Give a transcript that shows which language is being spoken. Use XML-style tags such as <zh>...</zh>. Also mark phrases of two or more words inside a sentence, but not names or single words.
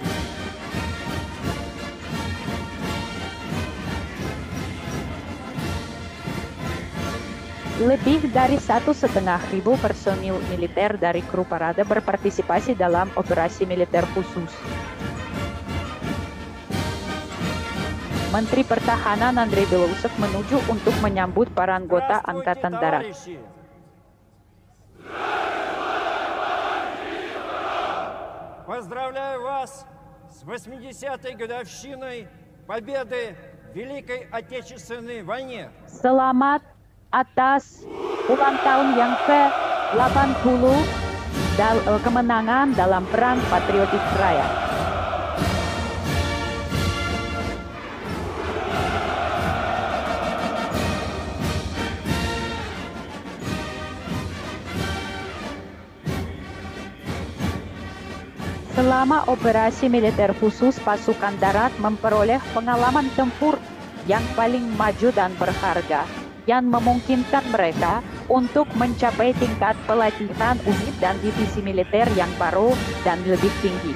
<id>Lebih dari 1,5 ribu personil militer dari kru parade berpartisipasi dalam operasi militer khusus. Menteri Pertahanan Andrei Belousov menuju untuk menyambut para anggota Angkatan Darat.</id> <ru>Поздравляю вас с 80-й годовщиной победы в Великой Отечественной войне.</ru> <id>Selamat atas ulang tahun yang ke-80 kemenangan dalam Perang Patriotik Raya. Selama operasi militer khusus, pasukan darat memperoleh pengalaman tempur yang paling maju dan berharga, yang memungkinkan mereka untuk mencapai tingkat pelatihan unit dan divisi militer yang baru dan lebih tinggi.</id>